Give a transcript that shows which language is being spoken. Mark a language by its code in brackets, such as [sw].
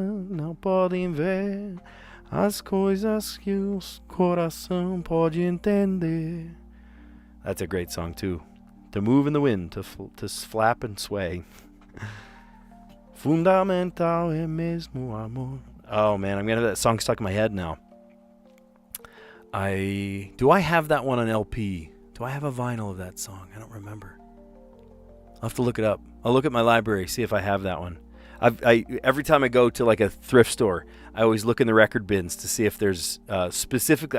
[pt] Não podem ver as coisas que o coração pode entender. [en] That's a great song too. To move in the wind, to flap and sway. [pt] Fundamental é mesmo amor. [en] Oh man, I'm gonna have that song stuck in my head now. Do I have that one on LP? Do I have a vinyl of that song? I don't remember. I'll have to look it up. I'll look at my library, see if I have that one. Every time I go to like a thrift store, I always look in the record bins to see if there's specifically.